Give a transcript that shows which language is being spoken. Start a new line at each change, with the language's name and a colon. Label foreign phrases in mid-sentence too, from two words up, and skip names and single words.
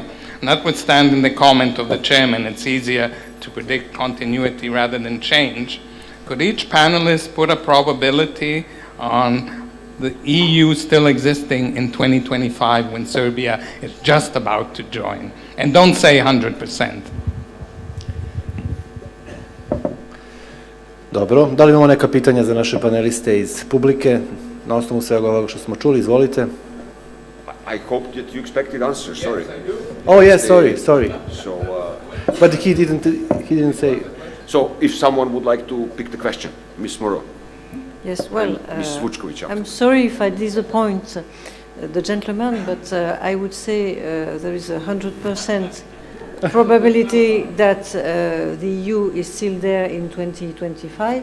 English: Notwithstanding the comment of the chairman, it's easier to predict continuity rather than change. Could each panelist put a probability on the EU still existing in 2025 when Serbia is just about to join? And don't say 100%.
Serbian: Dobro, da li imamo neka pitanja za naše paneliste iz publike? Na osnovu svega ovoga što smo čuli, izvolite.
English: I hope that you expected answers. Sorry. Yes, I do. Oh yes, sorry. So. But he didn't say. So, if someone would like to pick the question, Ms. Moreau. Yes, well, Ms. Vučković. I'm sorry if I disappoint the gentleman, but I would say there is 100% probability that the EU is still there in 2025.